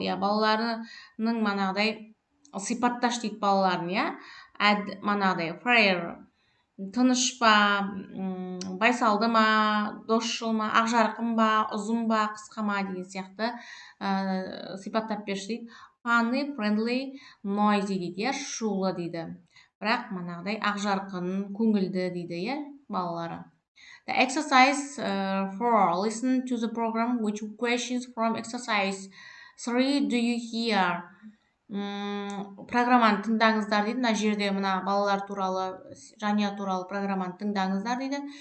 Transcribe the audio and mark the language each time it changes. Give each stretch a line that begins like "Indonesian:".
Kazakh: Балаларының манағыдай сипатташ дейді балаларын, манағыдай fair, тыныш па, байсалды ма, досшыл ма, ақжарқын ба, ұзын ба, қысқа ма деген сияқты сипаттап берші дейді.
English: funny, friendly, noisy
Kazakh: дейді, шулы дейді. Бірақ манағыдай ақжарқын, көңілді дейді, балалары.
English: The exercise 4. Listen to the program. Which questions from exercise 3 do you hear?
Kazakh: Программаны тыңдаңыздар дейді. Мына жерде мына балалар туралы, жанұя туралы программаны тыңдаңыздар дейді.